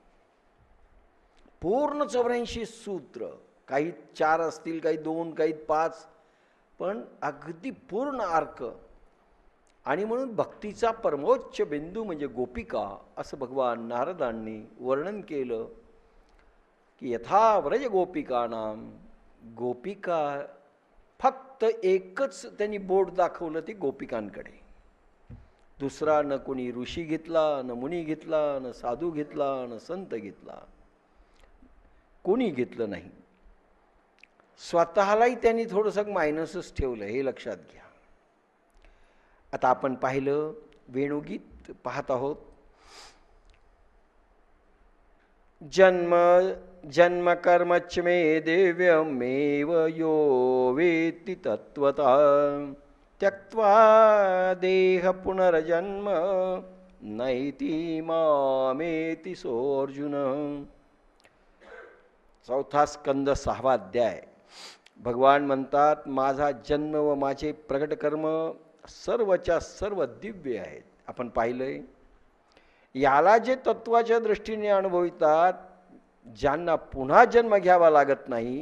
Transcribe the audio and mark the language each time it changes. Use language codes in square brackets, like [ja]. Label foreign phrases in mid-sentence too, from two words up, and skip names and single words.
[mr] पूर्ण 84 सूत्र, काही 4 असतील, काही 2, काही 5, पण अगदी पूर्ण अर्क. आणि म्हणून भक्तीचा परमोच्च बिंदू म्हणजे गोपिका, असं भगवान नारदांनी वर्णन केलं की [sa] यथा व्रज गोपिकानाम. [mr] गोपिका फक्त एकच त्यांनी बोट दाखवलं, ती गोपिकांकडे. दुसरा न कोणी ऋषी घेतला, न मुनी घेतला, न साधू घेतला, न संत घेतला, कोणी घेतलं नाही. स्वतःलाही त्यांनी थोडंसं मायनसच ठेवलं, हे लक्षात घ्या. आता आपण पाहिलं, वेणुगीत पाहत आहोत. [sa] जन्म जन्म कर्मच मे दिव्यमेव यो वेत्ति तत्त्वतः त्यक्त्वा देह पुनर्जन्म नैति मामेति सोऽर्जुन. [mr] 4था स्कंद 6वा अध्याय. भगवान म्हणतात, माझा जन्म व माझे प्रगट कर्म सर्वच्या सर्व दिव्य आहेत. आपण पाहिलंय, याला जे तत्वाच्या दृष्टीने अनुभवितात, ज्यांना पुन्हा जन्म घ्यावा लागत नाही.